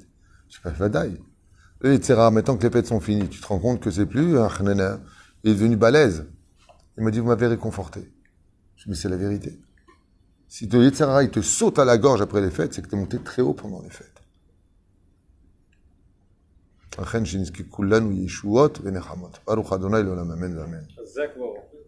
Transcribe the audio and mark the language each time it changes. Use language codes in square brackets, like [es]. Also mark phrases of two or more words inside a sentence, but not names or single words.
[fr] Je suis pas vadaï. Le Yetzerara, maintenant que les fêtes sont finies, tu te rends compte que c'est plus un chnana. Il est devenu balèze. Il m'a dit, vous m'avez réconforté. Je lui ai dit, mais c'est la vérité. Si le Yetzerara, il te saute à la gorge après les fêtes, c'est que tu es monté très haut pendant les fêtes. [he] אכן שנזכה כולנו ישועות ונחמות ברוך אדוני לעולם אמן אמן.